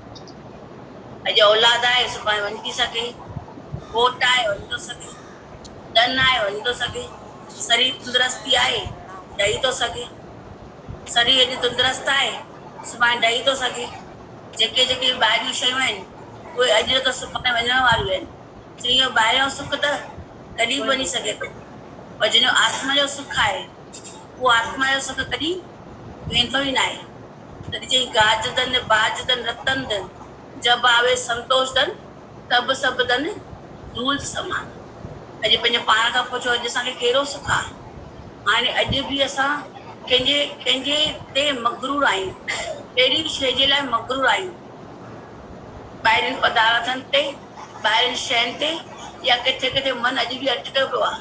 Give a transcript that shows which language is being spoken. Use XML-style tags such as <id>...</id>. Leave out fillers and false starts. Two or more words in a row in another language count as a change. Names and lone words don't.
<sd>अॼु औलाद आहे, सुभाणे वञी थी सघे, घोट आहे वञी थो सघे, धन आहे वञी थो सघे, शरीर तंदुरुस्ती आहे ॾेई थो सघे, शरीर एॾी तंदुरुस्त आहे सुभाणे ॾेई थो सघे। जेके जेके ॿाहिरियूं शयूं आहिनि उहे अॼु त सुभाणे वञण वारियूं आहिनि। चई ॿाहिरियों सुख त कॾहिं बि वञी सघे थो, पर जंहिंजो आत्मा जो सुख आहे उहो आत्मा जो सुख कॾहिं वेंदो ई न आहे। तॾहिं चई</sd> <hi>गाज धन बाज धन रतन धन, जब आवे संतोष धन, तब सभु धन धूल समान।</hi> <sd>अॼु पंहिंजे पाण खां पुछो अॼु असांखे कहिड़ो सुख आहे? हाणे अॼु बि असां कंहिंजे ते मगरूर आहियूं, अहिड़ी शइ जे लाइ मगरूर आहियूं, ॿाहिरिनि पदार्थनि ते, ॿाहिरिनि शयुनि ते, या किथे किथे मन अॼु बि अटकियो पियो आहे।</sd>